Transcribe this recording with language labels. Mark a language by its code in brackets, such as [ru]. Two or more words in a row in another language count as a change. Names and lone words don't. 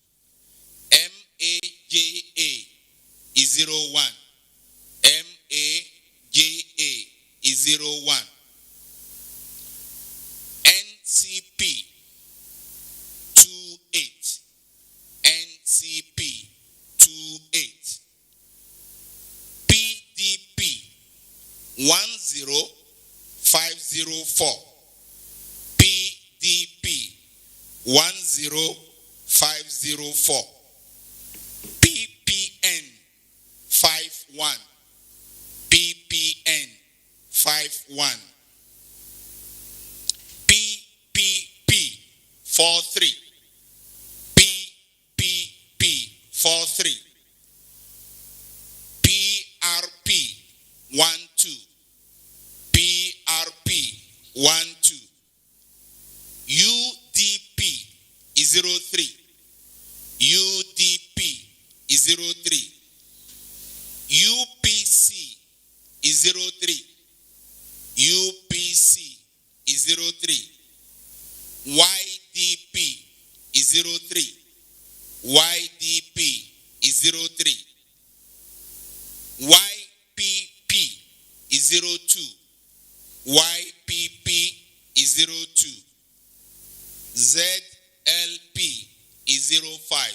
[en] MAJA is 01. MAJA is 01. NCP 28. NCP 28. PDP 10504. PDP 10504. PPN 51. PPN 51. PPP 43. PPP 43. PRP 12. PRP 12. UDP is 03. UDP is 03. UPC is 03. UPC is 03. YDP is 03. YDP is 03. YPP is 02. YPP is 02. ZLP is 05.